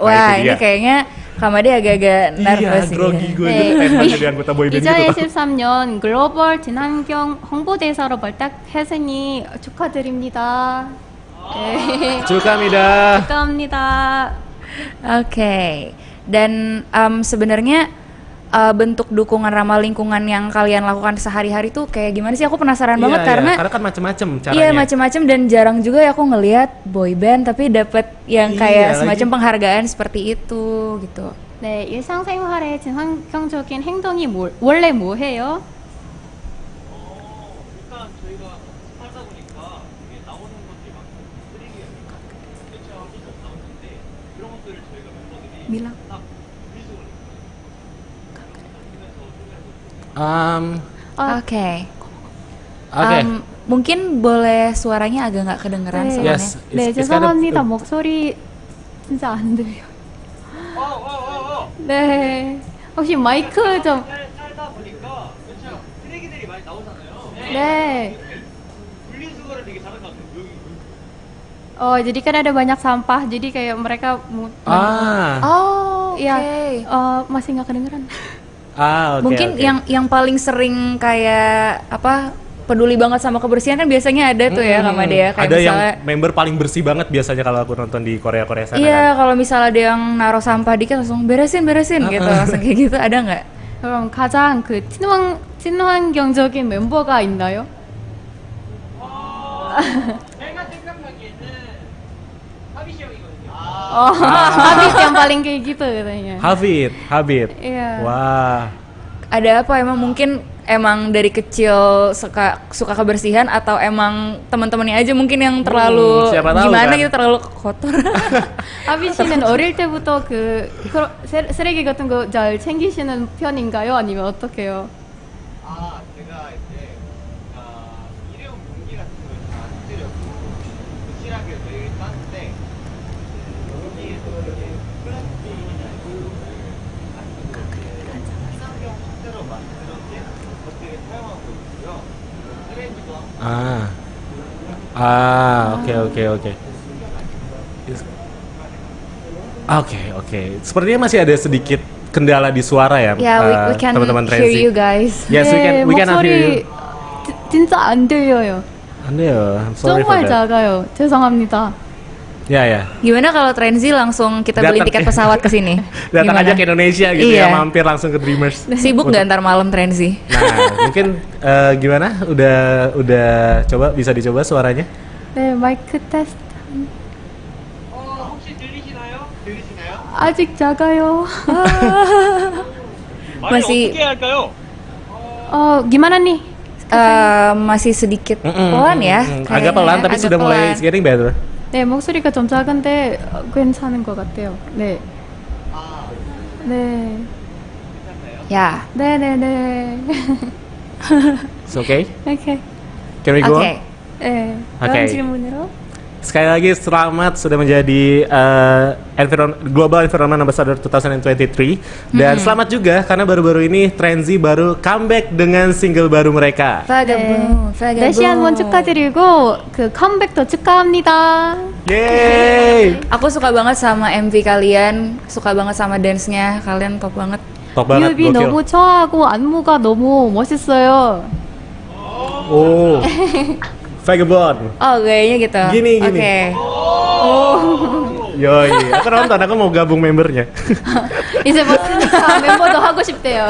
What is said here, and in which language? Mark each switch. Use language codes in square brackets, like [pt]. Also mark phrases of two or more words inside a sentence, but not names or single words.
[id] Wah, ini kayaknya Kamade agak-agak nervous Iya, grogi gue [ko] 네. [id] pengen jadi anggota boyband gitu. [ko] 2023년 글로벌 친환경 홍보대사로 발탁했으니 축하드립니다. 네. 축하합니다. 축하합니다. [id] Oke. Dan sebenarnya bentuk dukungan ramah lingkungan yang kalian lakukan sehari-hari tuh kayak gimana sih? Aku penasaran banget karena kan macem-macem caranya. iya macam-macam dan jarang juga ya aku ngelihat boy band tapi dapat yang kayak Iya, semacam penghargaan seperti itu gitu. [ko] 네, 일상생활에 친환경적인 행동이 원래 뭐예요? 일단 저희가 살다 보니까 이게 나오는 것들이 막 쓰레기가 대체하기 좀 나오는데 그런 것들을 저희가 멤버들이 [id] Bilang. [ko] 딱 분리수거를 [id] Oke. Oke. Mungkin boleh suaranya agak nggak kedengeran [ko] 네. [id] soalnya. [en] Yes. [ko] 네, [en] It's kind of- [ko] 죄송합니다. 목소리 진짜 안 들려요. 네. 혹시 마이크 좀. 살다 보니까 그렇죠. 쓰레기들이 많이 나오잖아요. 네. 분리수거를 되게 잘한 것 같아요. 여기. [id] Oh, jadi kan ada banyak sampah. Jadi kayak mereka Oh, Iya. oke. Masih nggak kedengeran. Oke. Mungkin yang paling sering kayak apa peduli banget sama kebersihan kan biasanya ada tuh ya Kamade ya kayak ada misalnya yang member paling bersih banget biasanya kalau aku nonton di Korea sana. iya kalau misalnya ada yang naruh sampah dikit langsung beresin gitu langsung kayak gitu ada nggak? [ko] 그럼 가장 그 친환경적인 멤버가 있나요? 내가 생각하기에는 하비시 형이거든요. [id] Habis yang paling kayak gitu katanya. Habit. Iya. Wah. Ada apa emang mungkin emang dari kecil suka kebersihan atau emang teman-temannya aja mungkin yang terlalu siapa tahu gimana kan? gitu terlalu kotor. [ko] 하비 씨는 어릴 때부터 쓰레기 같은 거 잘 챙기시는 편인가요? 아니면 어떻게요? 제가 이제 일회용 용기 같은 걸 다 안 쓰려고 부실하게 매일 땄는데 여기에서 이제 플라스틱이나 친환경 소재로 만들어진 것들을 사용하고 있고요. 쓰레기도 [id] Oke. Oke. Sepertinya masih ada sedikit kendala di suara ya, [en] Yeah, we can [id] teman-teman [en] hear Trenzy. you guys. Yes, we cannot hear you. [ko] 진짜 안 들려요. [id] Aduh, [en] I'm sorry for [ko] 정말 [en] that. [ko] 작아요. 죄송합니다. [id] Ya. Gimana kalau Trenzy langsung kita beli Datang. tiket pesawat ke sini? Datang Gimana? aja ke Indonesia gitu Iya. ya, mampir langsung ke Dreamers. Sibuk nggak ntar malam Trenzy? Nah, mungkin gimana? Udah coba bisa dicoba suaranya? [ko] 네, 마이크 테스트. 혹시 들리시나요? 아직 작아요. 말을 [id] masih [ko] 어떻게 할까요? [id] gimana nih? masih sedikit pelan ya. Agak kayaknya. pelan tapi Agak sudah mulai pelan. [en] it's getting better. [ko] 네, 목소리가 좀 작은데 괜찮은 것 같아요. 네. 네. [id] Ya. [ko] 네네네. [en] It's okay? [ko] 오케이. [en] Can we go? [id] Oke. [ko] 네. 오케이. 다음 질문으로. [id] Sekali lagi selamat sudah menjadi [en] Global Environment Ambassador [id] 2023 dan selamat juga karena baru-baru ini Trenzy baru comeback dengan single baru mereka. Vagabond. [ko] 다시 한번 축하드리고 그 컴백도 축하합니다. [id] Yeay! Aku suka banget sama MV kalian, suka banget sama dance-nya, kalian top banget. Top banget, [ko] 뮤비 [id] gokil. [ko] 너무 좋아하고 안무가 너무 멋있어요. [id] Oh, Vagabond. Oh, gayanya gitu. Gini. Oke. Yoi, aku nonton, aku mau gabung membernya. [ko] 이제 먹으니까 멤버도 하고 싶대요.